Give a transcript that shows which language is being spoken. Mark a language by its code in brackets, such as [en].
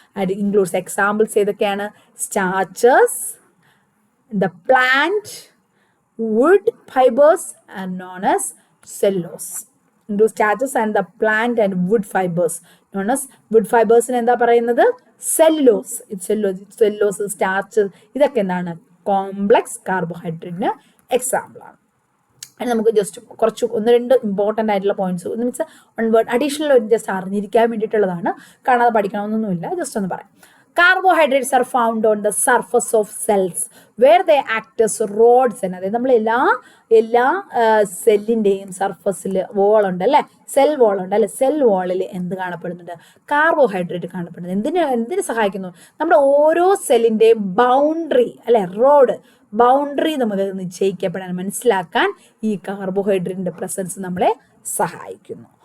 [en] And it includes examples [ml] ഏതൊക്കെയാണ്? [en] Starches, the plant, wood fibers are known as cellulose. Into starches and the plant and wood fibers known as wood fibers [ml] നെ എന്താ പറയുന്നത്? [en] cellulose. [ml] cellulose starch ഇതൊക്കെ എന്താണ്? Complex കാർബോഹൈഡ്രേറ്റിന് example ആണ്. അതിന് നമുക്ക് just കുറച്ച് 1-2 ഇമ്പോർട്ടൻ്റ് ആയിട്ടുള്ള points means one word additional just അറിഞ്ഞിരിക്കാൻ വേണ്ടിയിട്ടുള്ളതാണ്. കാണാതെ പഠിക്കണമെന്നൊന്നുമില്ല, ജസ്റ്റ് ഒന്ന് പറയാം. [en] Carbohydrates are found on the surface of cells where they act as rods. [ml] അതായത് നമ്മൾ എല്ലാ സെല്ലിൻ്റെയും സർഫസിൽ വോളുണ്ട് അല്ലേ, സെൽ വോളുണ്ട് അല്ലെ, സെൽ വോളിൽ എന്ത് കാണപ്പെടുന്നുണ്ട്? കാർബോഹൈഡ്രേറ്റ് കാണപ്പെടുന്നത്. എന്തിന് സഹായിക്കുന്നു? നമ്മുടെ ഓരോ സെല്ലിൻ്റെയും ബൗണ്ടറി അല്ലെ, റോഡ് ബൗണ്ടറി നമുക്ക് നിശ്ചയിക്കപ്പെടാൻ മനസ്സിലാക്കാൻ ഈ കാർബോഹൈഡ്രേറ്റിന്റെ പ്രസൻസ് നമ്മളെ സഹായിക്കുന്നു.